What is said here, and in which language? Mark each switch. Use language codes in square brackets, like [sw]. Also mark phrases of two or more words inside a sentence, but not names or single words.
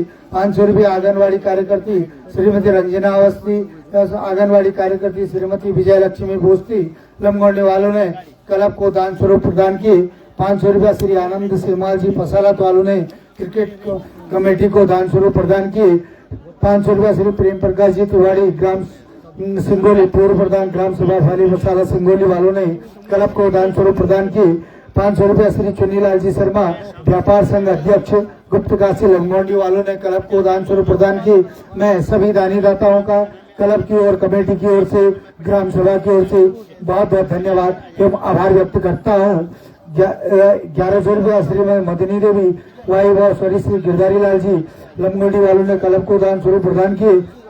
[hi] 500 रुपया आंगनवाड़ी कार्यकर्ती श्रीमती रंजना अवस्थी, आंगनवाड़ी कार्यकर्ती श्रीमती विजय लक्ष्मी भोस्ती लमगोंडी वालों ने क्लब को दान स्वरूप प्रदान किए। 500 रुपया श्री आनंद सेमाल जी पसालत वालों ने क्रिकेट कमेटी को दान स्वरूप प्रदान किए। 500 रुपया श्री प्रेम प्रकाश जी तिवारी ग्राम सिंगोली पूर्व प्रधान ग्राम सभा फाली मसाला सिंगोली वालों ने क्लब को दान स्वरूप प्रदान किए। 500 रुपया श्री चुन्नीलाल जी शर्मा व्यापार संघ अध्यक्ष गुप्तकाशी लमगोंडी वालों ने क्लब को दान स्वरूप प्रदान किए। मैं सभी दानी दाताओं का क्लब की ओर कमेटी की ओर से ग्राम सभा की ओर से बहुत बहुत धन्यवाद एवं आभार व्यक्त करता हूँ। 1100 रुपया श्रीमती मदनी देवी वाई व श्री गिरधारी लाल जी लमगोंडी वालों ने क्लब को दान स्वरूप प्रदान किए।